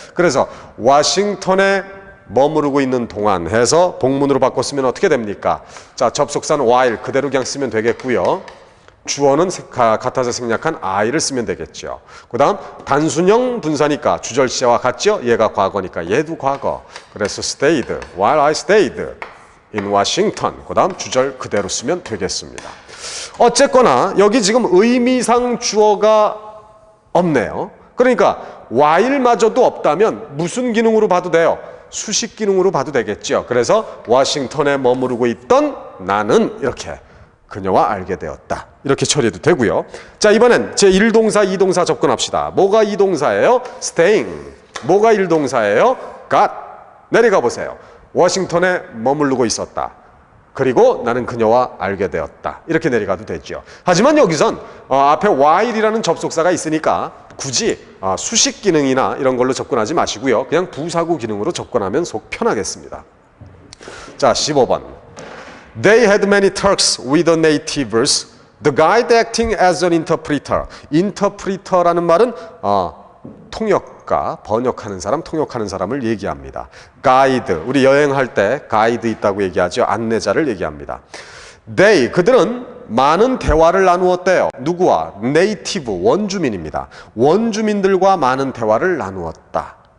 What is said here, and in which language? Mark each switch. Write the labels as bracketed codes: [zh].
[ko] 그래서 워싱턴에 머무르고 있는 동안 해서 복문으로 바꿨으면 어떻게 됩니까? 자, 접속사는 while 그대로 그냥 쓰면 되겠고요. 주어는 같아서 생략한 I를 쓰면 되겠죠. 그 다음 단순형 분사니까 주절시제와 같죠? 얘가 과거니까 얘도 과거. [en] 그래서 stayed, while I stayed in Washington. [ko] 그 다음 주절 그대로 쓰면 되겠습니다. 어쨌거나 여기 지금 의미상 주어가 없네요. 그러니까 while마저도 없다면 무슨 기능으로 봐도 돼요? 수식 기능으로 봐도 되겠죠. 그래서 워싱턴에 머무르고 있던 나는 이렇게 그녀와 알게 되었다. 이렇게 처리해도 되고요. 자, 이번엔 제1동사, 2동사 접근합시다. 뭐가 2동사예요? staying. 뭐가 1동사예요? got. 내려가 보세요. 워싱턴에 머무르고 있었다. 그리고 나는 그녀와 알게 되었다. 이렇게 내려가도 되죠. 하지만 여기선 앞에 while이라는 접속사가 있으니까 굳이 수식 기능이나 이런 걸로 접근하지 마시고요. 그냥 부사구 기능으로 접근하면 속 편하겠습니다. 자, 15번. [en] They had many talks with the natives. The guide acting as an interpreter. interpreter라는 [ko] 말은 통역 작가, 번역하는 사람, 통역하는 사람을 얘기합니다. 가이드, 우리 여행할 때 가이드 있다고 얘기하죠. 안내자를 얘기합니다. 그들은 많은 대화를 나누었대요. 누구와? 네이티브, 원주민입니다. 원주민들과 많은 대화를 나누었다.